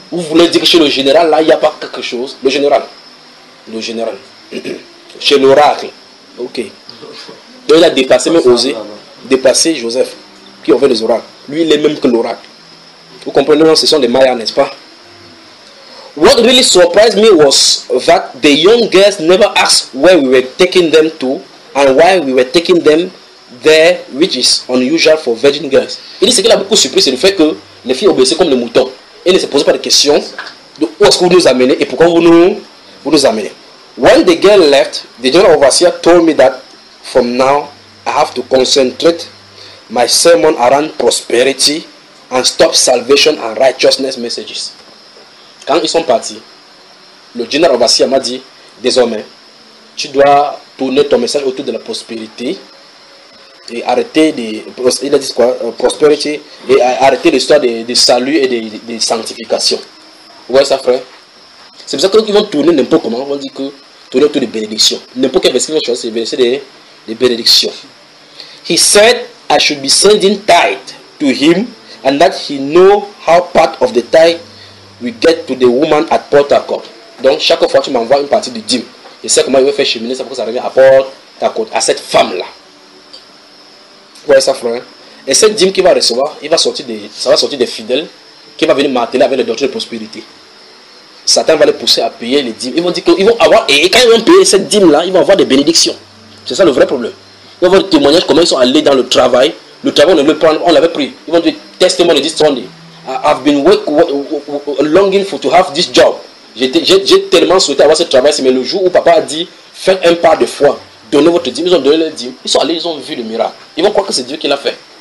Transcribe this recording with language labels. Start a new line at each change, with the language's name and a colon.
French: Vous voulez dire que chez le général, là, il n'y a pas quelque chose. Le général. Chez l'oracle. Ok. Donc il a dépassé, même osé, dépassé Joseph, qui avait les oracles. Lui, il est même que l'oracle. Vous comprenez, non, ce sont des mayas, n'est-ce pas?
English: What really surprised me was that the young girls never asked where we were taking them to and why we were taking them there, which is unusual for virgin girls.
French: Il dit ce qui l'a beaucoup surpris, c'est le fait que les filles obéissaient comme les moutons. Elles ne se posaient pas de questions de où est-ce que vous nous amenez et pourquoi vous nous amenez.
English: When the girl left, the general overseer told me that from now I have to concentrate my sermon around prosperity and stop salvation and righteousness messages.
French: Quand ils sont partis, le général Obassia m'a dit, désormais, tu dois tourner ton message autour de la prospérité et arrêter de... Il a dit quoi? Prospérité et arrêter l'histoire de salut et de sanctification. Vous voyez ça, frère? C'est pour ça qu'ils vont tourner n'importe comment. Ils vont dire que tourner autour de bénédictions. N'importe quel verset qu'ils vont choisir, c'est le verset de bénédictions.
English: He said I should be sending tithe to him and that he know how part of the tithe we get to the woman at Port Harcourt.
French: Donc, chaque fois que tu m'envoies une partie du dîme, je sais comment il veut faire cheminer, c'est pour que ça revient à Port Harcourt, à cette femme-là. Vous voyez ça, frère? Et cette dîme qu'il va recevoir, ça va sortir des fidèles qui vont venir marteler avec les doctrines de prospérité. Satan va les pousser à payer les dîmes. Ils vont dire qu'ils vont avoir, et quand ils vont payer cette dîme-là, ils vont avoir des bénédictions. C'est ça le vrai problème. Ils vont avoir des témoignages comment ils sont allés dans le travail. Le travail, on le prend, on l'avait pris. Ils vont dire, testez-moi les 10 tournées.
English: I've been longing for to have this job.
French: J'ai tellement souhaité avoir ce travail. Mais le jour où papa a dit, faites un pas de foi, donnez votre dîme, ils ont donné leur dîme. Ils sont allés, ils ont vu le miracle. Ils vont croire que c'est Dieu qui l'a fait.